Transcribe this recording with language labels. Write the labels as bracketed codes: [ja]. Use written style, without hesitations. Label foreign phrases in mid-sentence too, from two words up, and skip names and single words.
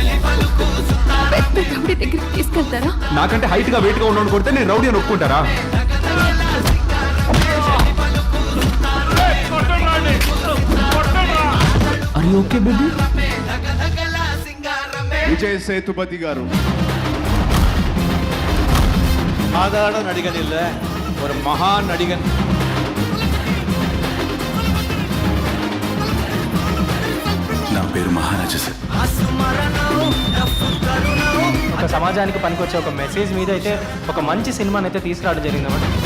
[te] తీసుకెళ్తారా? నాకంటే హైట్ గా వెయిట్ గా ఉన్నోడు కొడితే నేను రౌడీ అని ఒప్పుకుంటారా? [en] Are you okay baby? [ta] விஜய் சேதுபதி గారు சாதாரண நடிகன் இல்ல, ஒரு மகா நடிகன். [te] నా పేరు మహారాజా సార్. ఒక సమాజానికి పనికొచ్చే ఒక మెసేజ్ మీద అయితే ఒక మంచి సినిమాని అయితే తీసుకురావడం జరిగిందన్నమాట.